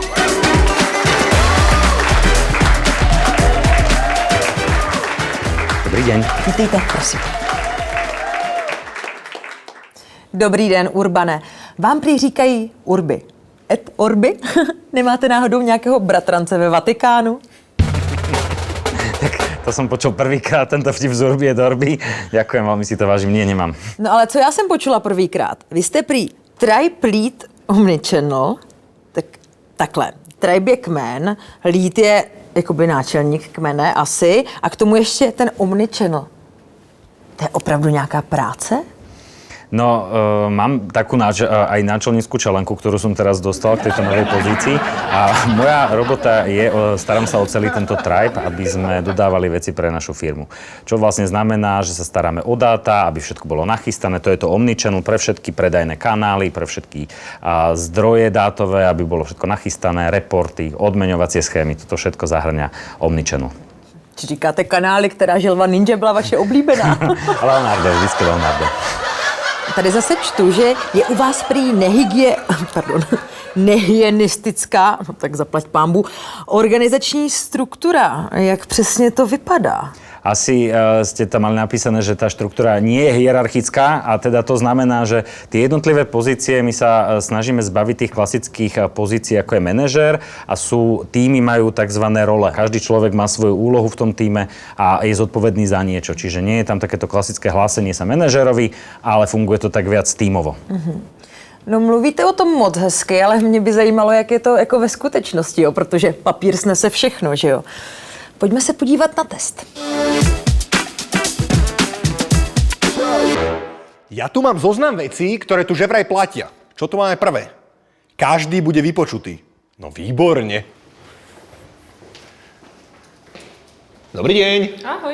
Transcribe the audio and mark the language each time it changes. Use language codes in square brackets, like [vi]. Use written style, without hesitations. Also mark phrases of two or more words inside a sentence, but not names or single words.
[sk] Dobrý deň. [cs] Vítejte, prosím. Dobrý den, Urbane. Vám prý říkají Urby. Et Orby? Nemáte náhodou nějakého bratrance ve Vatikánu? [sk] Tak to som počul prvýkrát, tento vtip z Urby je do Orby. Ďakujem, veľmi si to vážim. Nie, nemám. [cs] No ale co já jsem počula prvýkrát? Vy jste prý [en] Tribe Lead Omnichannel, [cs] tak takhle. Tribe je kmen, Lead je jakoby náčelník kmene asi a k tomu ještě ten Omnichannel. To je opravdu nějaká práce? [sk] No, mám takú aj náčelnícku čelenku, ktorú som teraz dostal k tejto novej pozícii a moja robota je, starám sa o celý tento tribe, aby sme dodávali veci pre našu firmu. Čo vlastne znamená, že sa staráme o dáta, aby všetko bolo nachystané, to je to omnichannel pre všetky predajné kanály, pre všetky zdroje dátové, aby bolo všetko nachystané, reporty, odmeňovacie schémy, toto všetko zahrňa omnichannel. [cs] Či říkáte kanály, která želva ninja byla vaše oblíbená? Leonardo, vždycky Leonardo. Tady zase čtu, že je u vás prý nehygienistická, no tak zaplať pánbu, organizační struktura. Jak přesně to vypadá? [sk] Asi ste tam mali napísané, že tá štruktúra nie je hierarchická a teda to znamená, že tie jednotlivé pozície my sa snažíme zbaviť tých klasických pozícií, ako je manažér a týmy majú tzv. Role. Každý človek má svoju úlohu v tom týme a je zodpovedný za niečo. Čiže nie je tam takéto klasické hlásenie sa manažérovi, ale funguje to tak viac týmovo. Mm-hmm. [cs] No mluvíte o tom moc hezky, ale mě by zajímalo, jak je to jako ve skutečnosti, jo? Protože papír snese všechno, že jo? Pojďme se podívat na test. [sk] Ja tu mám zoznam vecí, ktoré tu že vraj platia. Čo tu máme prvé? Každý bude vypočutý. No výborne. Dobrý deň. Ahoj.